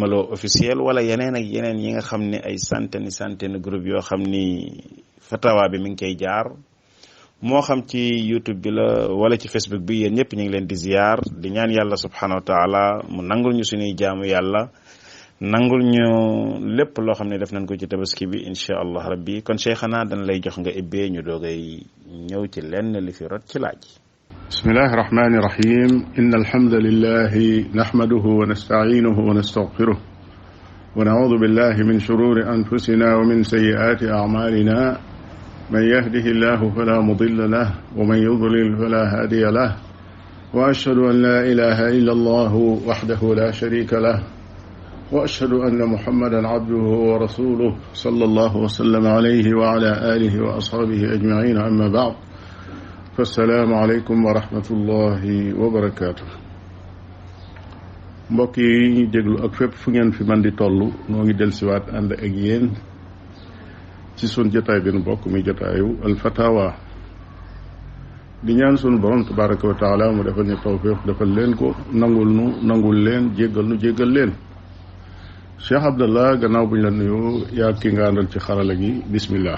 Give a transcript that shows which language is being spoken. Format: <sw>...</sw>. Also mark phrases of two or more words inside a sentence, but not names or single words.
<wo>Lo officiel wala yeneen ak yeneen yi nga xam ne ay</wo> <fr>centaine groupe</fr> <wo>yoo xam ni Fatawa bi mi ngi koy jaar moo xam ci YouTube bi la wala ci Facebook bi yéen ñëpp ñu ngi leen di ziyaar di ñaan yàlla</wo> <ar>سبحانه وتعالى</ar> <wo>mu nangul ñu suñuy jaamu yàlla nangul ñu lépp loo xam ne def nañ ko ci tabaski bi</wo> <ar>إن شاء الله ربي</ar> <wo>kon cheikhana dañ lay jox nga ibbee ñu doogay ñëw ci lenn li fi rot ci laaj.</wo> <ar>بسم الله الرحمن الرحيم إن الحمد لله نحمده ونستعينه ونستغفره ونعوذ بالله من شرور أنفسنا ومن سيئات أعمالنا من يهده الله فلا مضل له ومن يضلل فلا هادي له وأشهد أن لا إله إلا الله وحده لا شريك له وأشهد أن محمدا عبده ورسوله صلى الله وسلم عليه وعلى آله وأصحابه أجمعين أما بعد فالسلام عليكم ورحمة الله وبركاته</ar> <wo>mbokk yi ñu déglu ak fépp fu ngeen fi man di toll noo ngi dellusiwaat ànd ak yéen ci sun jotaay bi nu bokk mi jotaayu Al Fatawa di ñaan sunu borom</wo> <ar>تبارك وتعالى</ar> <wo>mu defal ñu tawfiq defal leen ko nangul leen jéggal leen Cheikh Abdallah gannaaw buñ la nuyu yaa ki nga àndal ci xarala gi bismillah.</wo>